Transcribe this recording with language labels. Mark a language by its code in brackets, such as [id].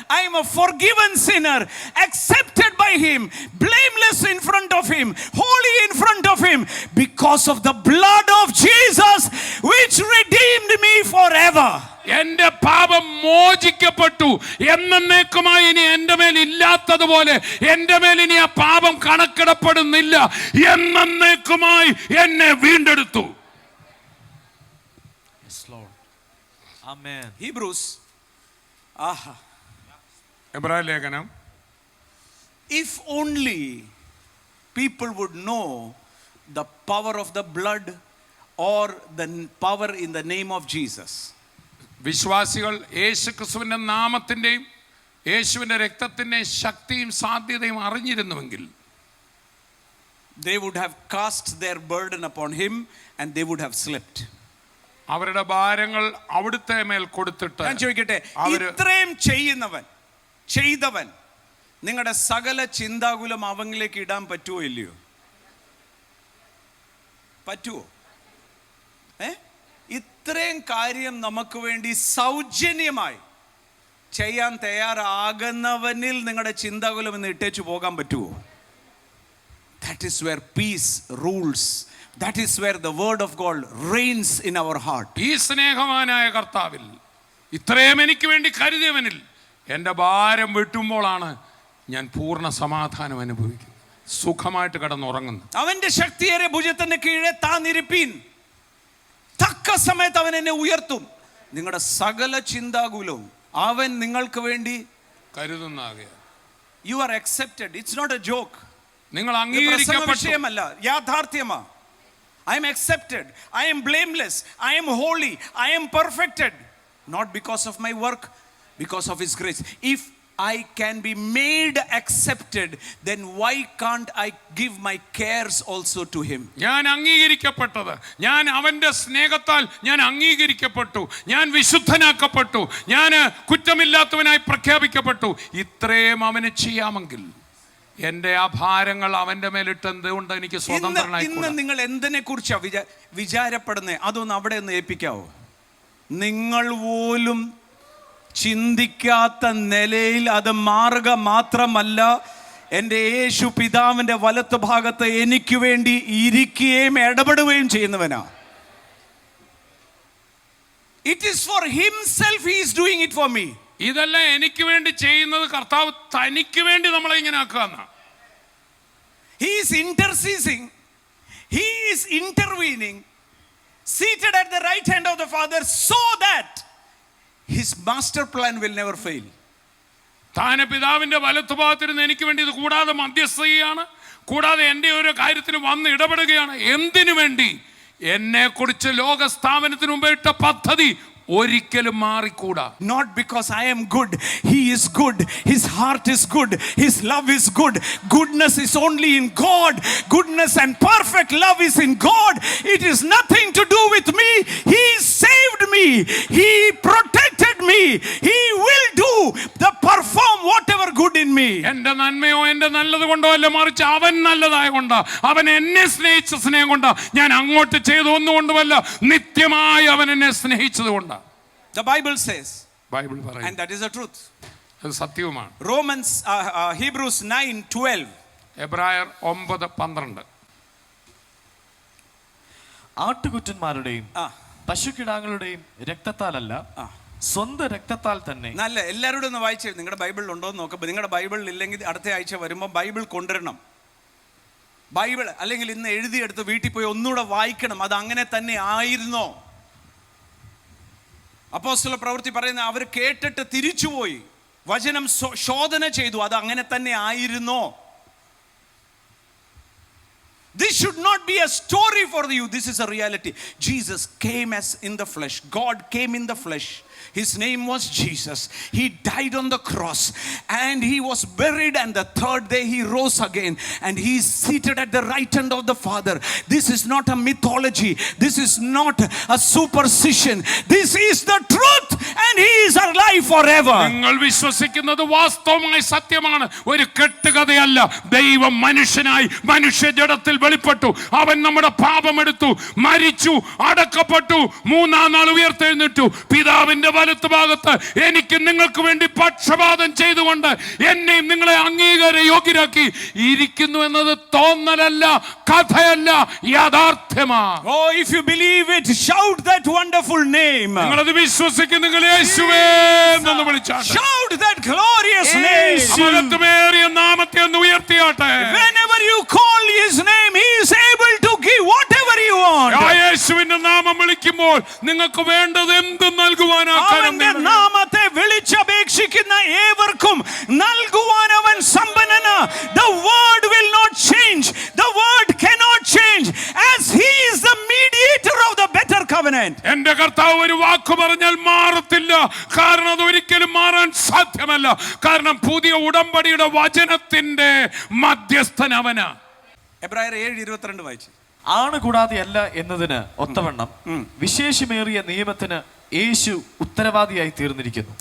[en] I am a forgiven sinner, accepted by him, blameless in front of him, holy in front of him, because of the blood of Jesus which redeemed me forever. [ml] എന്റെ പാപം മോചിക്കപ്പെട്ടു. എന്നേക്കുമായി ഇനി എന്റെ മേൽ ഇല്ലാത്തതുപോലെ എന്റെ മേൽ ഇനി ആ പാപം കണക്കിടപ്പെടുന്നില്ല. എന്നേക്കുമായി എന്നെ വീണ്ടെടുത്തു. [en] Amen. Hebrews. [ml] എബ്രായ ലേഖനം. [en] If only people would know the power of the blood or the power in the name of Jesus. [ml] വിശ്വാസികൾ യേശു ക്രിസ്തുവിന്റെ നാമത്തിന്റെയും യേശുവിന്റെ രക്തത്തിന്റെയും ശക്തിയും സാധ്യതയും അറിഞ്ഞിരുന്നുവെങ്കിൽ [en] they would have cast their burden upon him and they would have slept. [ml] അവരുടെ ഭാരങ്ങൾ അവിടുത്തെ മേൽ കൊടുത്തിട്ട്. ഞാൻ ചോദിക്കട്ടെ, ഇത്രയും ചെയ്തവൻ നിങ്ങളുടെ സകല ചിന്താകുലം അവനിലേക്ക് ഇടാൻ പറ്റുമോ ഇല്ലയോ? പറ്റുമോ? ഇത്രയും കാര്യം നമുക്ക് വേണ്ടി സൗജന്യമായി ചെയ്യാൻ തയ്യാറാകുന്നവനിൽ നിങ്ങളുടെ ചിന്താകുലം എന്ന് ഇട്ടേച്ചു പോകാൻ പറ്റുമോ? [en] That is where peace rules. That is where the word of God reigns in our heart. [ml] ഈ സ്നേഹവാനായ കർത്താവിൽ, ഇത്രയും എനിക്ക് വേണ്ടി കരുതിയവനിൽ എൻ്റെ ഭാരം വിട്ടുമ്പോഴാണ് ഞാൻ പൂർണ്ണ സമാധാനം അനുഭവിക്കുന്നത്, സുഖമായിട്ട് കിടന്നുറങ്ങുന്നു. അവന്റെ ശക്തിയേറെ ഭുജത്തിന്റെ കീഴെ താന്നിരിപ്പീൻ, തക്ക സമയത്ത് അവൻ എന്നെ ഉയർത്തും. നിങ്ങളുടെ സകല ചിന്താകുലവും അവൻ നിങ്ങൾക്ക് വേണ്ടി കരുതുന്നാകയാൽ. [en] You are accepted. It's not a joke. [ml] നിങ്ങൾ അംഗീകരിക്കപ്പെട്ടു. യാഥാർത്ഥ്യമാ. [en] I am accepted. I am blameless. I am holy. I am perfected. Not because of my work, because of his grace. If I can be made accepted, then why can't I give my cares also to him? [ml] ഞാൻ അംഗീകരിക്കപ്പെട്ടത്, ഞാൻ അവന്റെ സ്നേഹത്താൽ ഞാൻ അംഗീകരിക്കപ്പെട്ടു, ഞാൻ വിശുദ്ധനാക്കപ്പെട്ടു, ഞാൻ കുറ്റമില്ലാത്തവനായി പ്രഖ്യാപിക്കപ്പെട്ടു. ഇത്രയും അവന് ചെയ്യാമെങ്കിൽ എന്റെ ആ ഭാരങ്ങൾ അവന്റെ മേലിട്ട് എന്തുകൊണ്ട് എനിക്ക് സ്വതന്ത്രനായി? ഇന്ന് നിങ്ങൾ എന്തിനെ കുറിച്ചാ വിചാരപ്പെടുന്നേ? അതൊന്ന് അവിടെ ഒന്ന് ഏൽപ്പിക്കാവോ? നിങ്ങൾ പോലും ചിന്തിക്കാത്ത നിലയിൽ അത് മാറുക മാത്രമല്ല, എൻ്റെ യേശു പിതാവിൻ്റെ വലത്ത് ഭാഗത്ത് എനിക്ക് വേണ്ടി ഇരിക്കുകയും ഇടപെടുകയും ചെയ്യുന്നവനാ. [en] It is for himself, he is doing it for me. [ml] ഇതല്ല എനിക്ക് വേണ്ടി ചെയ്യുന്നത്, കർത്താവ് തനിക്ക് വേണ്ടി നമ്മളെ ഇങ്ങനെ ആക്കുക. [en] He is interceding, he is intervening, seated at the right hand of the Father, so that his master plan will never fail. [ml] താൻ പിതാവിന്റെ വലത്തുഭാഗത്തിരുന്ന് എനിക്ക് വേണ്ടി ഇത് കൂടാതെ മധ്യസ്ഥയാണ്, കൂടാതെ എൻ്റെ ഒരു കാര്യത്തിന് വന്ന് ഇടപെടുകയാണ്. എന്തിനു വേണ്ടി? എന്നെ കുറിച്ച് ലോക സ്ഥാപനത്തിന് മുമ്പ് ഇട്ട പദ്ധതി ഒരിക്കലും മാറിക്കൂടാ. [en] Not because I am good, he is good, his heart is good, his love is good. Goodness is only in God. Goodness and perfect love is in God. It is nothing to do with me. He saved me, he protected me, he will do the perform whatever good in me. [ml] എൻ്റെ നന്മയോ എൻ്റെ നല്ലത് കൊണ്ടോ അല്ല, മറിച്ച് അവൻ നല്ലതായ കൊണ്ടാ, അവൻ എന്നെ സ്നേഹിച്ച സ്നേഹം കൊണ്ടാ, ഞാൻ അങ്ങോട്ട് ചെയ്തു ഒന്നുകൊണ്ടുമല്ല, നിത്യമായി അവൻ എന്നെ സ്നേഹിച്ചത് കൊണ്ടാ. [en] The Bible says, [ml] ബൈബിൾ പറയുന്നു, [en] and that is the truth. [ml] അത് സത്യവുമാണ്. [en] Hebrews 9:12. [ml] എബ്രായർ 9:12. ആട്ടുകുറ്റന്മാരുടെയും പശുക്കിടാങ്ങളുടെയും രക്തത്താലല്ല, സ്വന്തം രക്തത്താൽ തന്നെ. നല്ല, എല്ലാവരോടും ഒന്ന് വായിച്ചേ. നിങ്ങളുടെ ബൈബിളിൽ ഉണ്ടോ എന്ന് നോക്കുമ്പോൾ, നിങ്ങളുടെ ബൈബിളിൽ ഇല്ലെങ്കിൽ അടുത്ത ആഴ്ച വരുമ്പോൾ ബൈബിൾ കൊണ്ടുവരണം. ബൈബിൾ അല്ലെങ്കിൽ ഇന്ന് എഴുതിയെടുത്ത് വീട്ടിൽ പോയി ഒന്നുകൂടെ വായിക്കണം. അത് അങ്ങനെ തന്നെ ആയിരുന്നോ? അപ്പോസ്തല പ്രവൃത്തി പറയുന്ന അവർ കേട്ടിട്ട് തിരിച്ചുപോയി, വചനം ശോധന ചെയ്തു, അത് അങ്ങനെ തന്നെ ആയിരുന്നോ? [en] This should not be a story for you. This is a reality. Jesus came as in the flesh. God came in the flesh His name was Jesus. He died on the cross and he was buried, and the third day he rose again and he is seated at the right hand of the Father. This is not a mythology. This is not a superstition. This is the truth, and he is alive forever. [ml] നിങ്ങൾ വിശ്വസിക്കുന്നത് വാസ്തവമായ സത്യമാണ്, ഒരു കെട്ടുകഥയല്ല. ദൈവം മനുഷ്യനായി മനുഷ്യജഡത്തിൽ വെളിപ്പെട്ടു. അവൻ നമ്മുടെ പാപമെടുത്തു, മരിച്ചു, അടക്കപ്പെട്ടു, മൂന്നാം നാൾ ഉയർത്തെഴുന്നേറ്റു. പിതാവിന്റെ വലത്ത് ഭാഗത്ത് എനിക്ക് നിങ്ങൾക്ക് വേണ്ടി പക്ഷപാതം ചെയ്തുകൊണ്ട് എന്നെയും നിങ്ങളെ അംഗീകാര യോഗ്യരാക്കി ഇരിക്കുന്നു എന്നത് തോന്നലല്ല, കഥയല്ല, യാഥാർത്ഥ്യമാണ്. [en] Oh, if you believe it, shout that wonderful name. [ml] നിങ്ങളത് വിശ്വസിക്കുന്നെങ്കിൽ യേശുവേ എന്ന് വിളിച്ചാട്ടെ. [en] Shout that glorious name. [ml] മഹത്വമേറിയ നാമത്തെ ഒന്ന് ഉയർത്തിയാട്ടെ. [en] Whenever you call his name, he is able to give whatever you want. [ml] യേശുവിന്റെ നാമം വിളിക്കുമ്പോൾ നിങ്ങൾക്ക് വേണ്ടത് എന്തും നൽകുവാനാ അവന്റെ നാമത്തെ വിളിച്ചപേക്ഷിക്കുന്ന ഏവർക്കും നൽകുവാൻ അവൻ സമ്പന്നനാ. [en] The word will not change. The word cannot change, as he is the mediator of the better covenant. [ml] എന്റെ കർത്താവ് ഒരു വാക്ക് പറഞ്ഞാൽ മാറത്തില്ല. കാരണം അത് ഒരിക്കലും മാറാൻ സാധ്യമല്ല. കാരണം പുതിയ ഉടമ്പടിയുടെ വചനത്തിന്റെ മധ്യസ്ഥൻ അവനാ. എബ്രായർ 7:22 വായിച്ചു. ആണ് കൂടാതെ അല്ല എന്നതിന് ഒത്തവണ്ണം വിശേഷമേറിയ നിയമത്തിന് യേശു ഉത്തരവാദിയായി തീർന്നിരിക്കുന്നു.